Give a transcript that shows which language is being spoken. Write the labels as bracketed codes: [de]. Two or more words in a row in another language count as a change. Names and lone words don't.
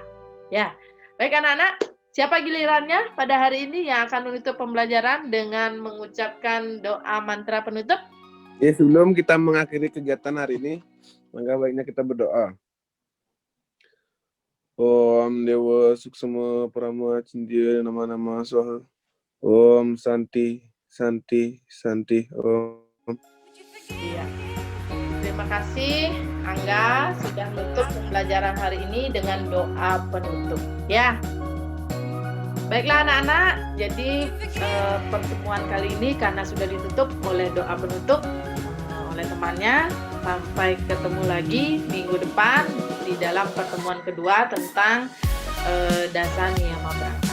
[id] Ya, baik anak-anak, siapa gilirannya pada hari ini yang akan menutup pembelajaran dengan mengucapkan doa mantra penutup? Ya, sebelum kita mengakhiri kegiatan hari ini, maka baiknya kita berdoa. [sa] Om Dewa Suksema Parama Cindya Nama-Nama Swaha. Om Santi, Santi, Santi. Om. [id] Iya. Terima kasih Angga sudah menutup pembelajaran hari ini dengan doa penutup. Ya. Baiklah anak-anak, jadi pertemuan kali ini karena sudah ditutup oleh doa penutup oleh temannya, sampai ketemu lagi minggu depan di dalam pertemuan kedua tentang Dasa Niyama Brata.